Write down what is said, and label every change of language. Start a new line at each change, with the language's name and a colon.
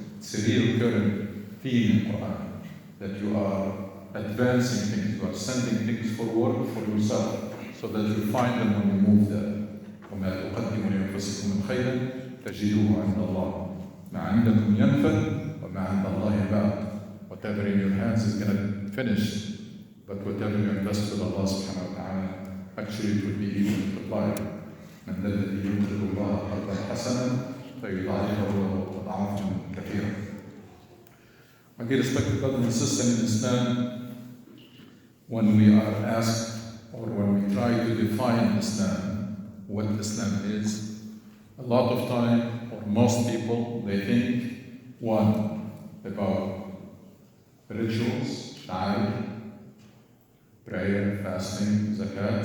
English: It's a recurring theme in Quran that you are advancing things, you are sending things forward for yourself so that you find them when you move there.
Arabic: وَمَا تُقَدِّمُوا لِأَنفُسِكُمْ مِنْ خَيْرٍ تَجِدُوهُ عِنْدَ اللَّهِ. مَا عِنْدَكُمْ يَنْفَدْ وَمَا عِنْدَ اللَّهِ بَاقٍ.
English: Whatever in your hands is going to finish, but whatever you invest with Allah subhanahu wa ta'ala, actually it will be even multiplied.
Arabic: من الذي يقرض الله قرضا حسنا فيضاعفه له أضعافا كثيرة.
English: My dear respected brothers and sisters in Islam, when we are asked or when we try to define Islam, what Islam is, a lot of time, or most people, they think, one, about rituals, sha'air, prayer, fasting, zakat.